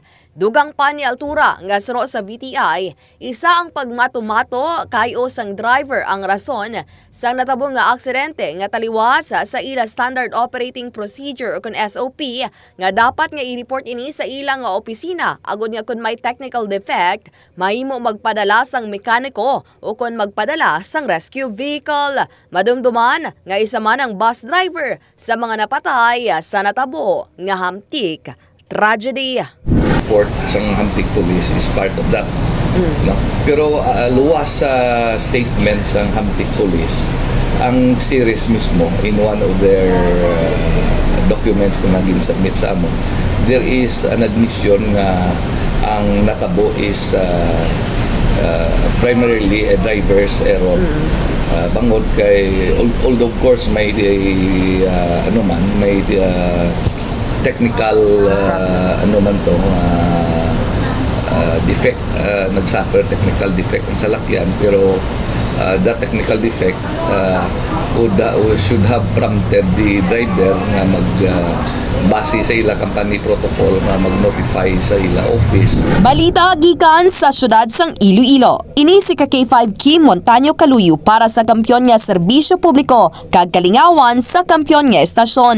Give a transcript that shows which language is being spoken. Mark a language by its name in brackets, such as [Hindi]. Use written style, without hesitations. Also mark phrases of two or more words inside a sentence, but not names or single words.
[Hiligaynon] Dugang pa ni Altura nga suro sa VTI, isa ang pagmato-mato kayo sang driver ang rason sa natabong nga aksidente nga taliwas sa ila [English] Standard Operating Procedure [Hiligaynon] o kun SOP nga dapat nga i-report ini sa ilang nga opisina agud nga kun may [English] technical defect [Hiligaynon] mahimo magpadala sang mekaniko o kun magpadala sang [English] rescue vehicle. [Hiligaynon] Madumduman nga isa man ang [English] bus driver [Hiligaynon] sa mga napatay sa natabo nga Hamtik tragedy. Report sang Hamtik Police [English] is part of that. [Hiligaynon] No? Pero luwas sa statement sang Hamtik Police, ang series mismo [English] in one of their documents [Hiligaynon] na naging submit sa amon, [English] there is an admission [Hiligaynon] na ang natabo [English] is primarily a driver's error. [Hiligaynon] Bangod kay [English] although of course [Hiligaynon] may may [English] technical defect, [Hiligaynon] nagsuffer [English] technical defect [Hiligaynon] ang salakyan, pero [English] that technical defect should have prompted the driver [Hiligaynon] nga base sa ila [English] company protocol [Hiligaynon] nga mag-notify sa ila office. Balita gikan sa syudad sang Iloilo. Ini si K5 Kim Montaño Kaluyo para sa Kampiyon nga Serbisyo Publiko kag Kalingawan sa Kampiyon nga Estasyon.